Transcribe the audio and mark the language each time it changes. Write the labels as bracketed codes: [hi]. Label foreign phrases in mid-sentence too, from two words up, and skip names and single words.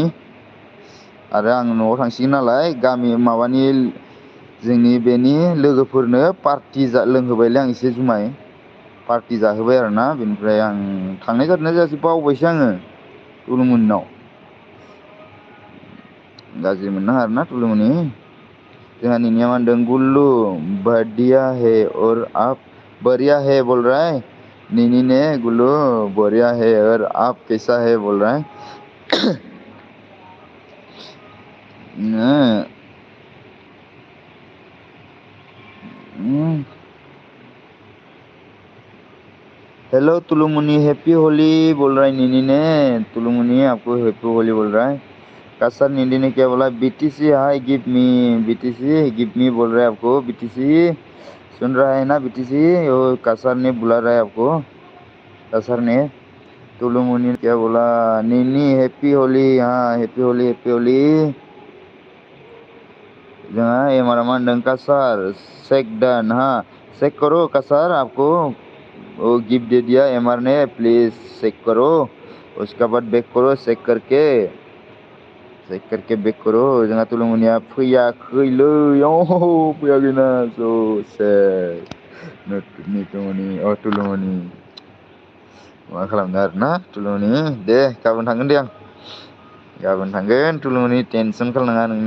[brx] आरो आं न'आव थांसिगोन नालाय गामि माबानि जोंनि बेनि लोगोफोरनो पार्टि लोंहोबायलै आं एसे जुमाय पार्टि जाहोबाय आरोना। बेनिफ्राय आं थांनाय जादोंना जायासै बावबायसो आङो तुलुमनिनाव। गाज्रि मोननाङा आरोना तुलुमनि। जोंहा निनिया मा होनदों? [hi] गुल्लू बढ़िया है और आप बढ़िया है बोल रहा है निनी ने। गुल्लू बढ़िया है और आप कैसा है बोल रहा है। हेलो तुलुमनि [en] happy Holi [hi] बोल रहा है निनी ने। तुलुमनि आपको [en] happy Holi [hi] बोल रहा है। kasar निंदी ने क्या बोला? BTC [en] hi give me. [hi] BTC [en] give me [hi] बोल रहा है आपको। BTC सुन रहा है ना BTC? वो kasar ने बुला रहा है आपको kasar ने। तुलुमनि ने क्या बोला? [en] Nini happy Holi. haan happy Holi happy Holi. [brx] जोंहा एमारा मा होनदों? [hi] kasar [en] check done. [hi] हाँ चेक करो kasar आपको वो गिफ्ट दे दिया एमआर ने, प्लीज चेक करो। उसके बाद बैक करो चेक करके बैक करो। [brx] जोंहा तुलुमनिया फैयाखैलै फैयाखैना [en] so sad [brx] तुलुमनि मा खालामनो आरोना तुलुमनि। दे गाबोन थांगोन दे आं गाबोन थांगोन तुलुमनि टेनसन खालामनाङा नोंनो।